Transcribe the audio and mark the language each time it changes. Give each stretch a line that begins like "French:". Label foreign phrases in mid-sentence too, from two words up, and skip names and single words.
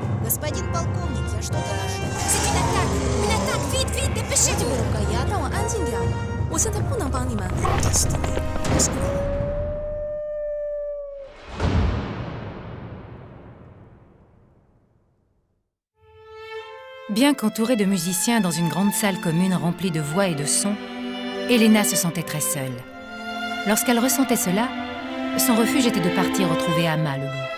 Russian: Господин полковник, я что-то ошибся.
French: C'est une attaque! Une attaque! Vite, vite, dépêchez-vous!
Chinese: 这个呀，让我安静点。我现在不能帮你们。 Destiny. Escrow.
French: Bien qu'entourée de musiciens dans une grande salle commune remplie de voix et de sons, Elena se sentait très seule. Lorsqu'elle ressentait cela, son refuge était de partir retrouver Ama, le loup.